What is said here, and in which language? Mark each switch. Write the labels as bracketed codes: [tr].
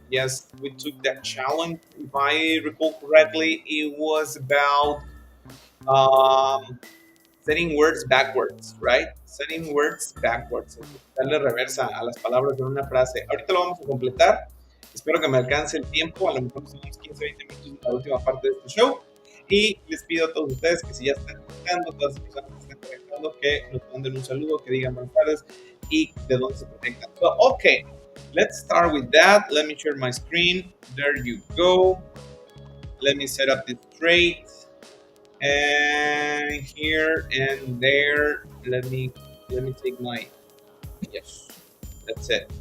[en] Yes, we took that challenge. If I recall correctly, it was about setting words backwards, right? Setting words backwards. [es] Darle reversa a las palabras en una frase. Ahorita lo vamos a completar. Espero que me alcance el tiempo. A lo mejor son unos 15, 20 minutos en la última parte de este show. Y les pido a todos ustedes que si ya están conectando, todas las personas que están conectando, que nos manden un saludo, que digan buenas tardes y de dónde se conectan. [en] So, okay, let's start with that. Let me share my screen. There you go. Let me set up this straight. And here and there, let me take my, yes, that's it.